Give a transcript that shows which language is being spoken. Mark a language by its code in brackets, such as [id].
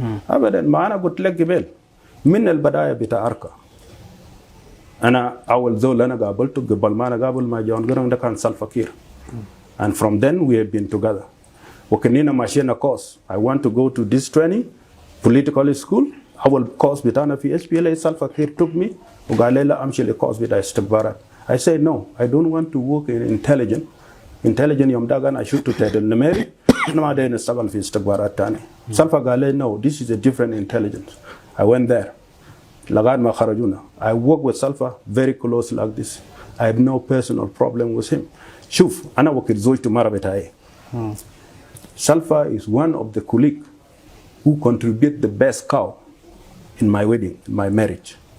[ar] أبدا ما أنا قلت لك قبل من البداية بتاع أركا أنا أول زول أنا قابلته قبل ما أنا قابل مع جون جرانج ده كان سلفا كير. [en] And from then we have been together. [ar] وكنينا ماشينا course. [en] I want to go to this training, political school. [ar] أول course بتاعنا في SPLA سلفا كير [en] took me [ar] وقال لي لا أمشي لcourse بتاع استخبارات. [en] I said no, I don't want to work in intelligence. [ar] يوم ده أنا شفت تهدل النميري أنا ما داين أشتغل في استخبارات تاني. سلفا قال لي [en] no, this is a different intelligence. I went there. [ar] لغاية ما خرجونا. [en] I work with Salfa very close like this. I have no personal problem with him. [ar] شوف أنا وقت زوجته مرة بتاعي. [en] Salfa is one of the colleagues who contribute the best cow in my wedding, in my marriage.